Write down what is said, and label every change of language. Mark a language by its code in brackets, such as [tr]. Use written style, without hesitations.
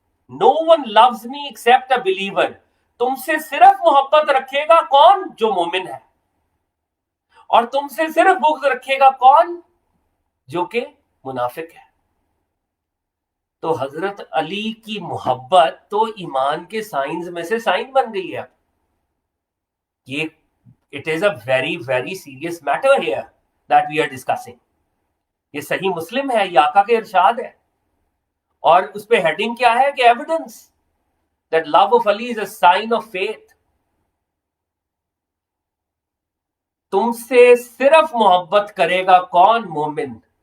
[en] No one loves me except a believer, [ur] تم سے صرف محبت رکھے گا کون؟ جو مومن ہے. اور تم سے صرف بغض رکھے گا کون؟ جو کہ منافق ہے. تو حضرت علی کی محبت تو ایمان کے سائنز میں سے سائن بن گئی ہے. [en] یہ it is a very very serious matter here that we are discussing. [ur] یہ صحیح مسلم ہے, یہ آقا کے ارشاد ہے, اور اس پہ ہیڈنگ کیا ہے کہ evidence [en] that love of Ali is a sign of faith. [ur] تم سے صرف محبت کرے گا کون؟ مومن.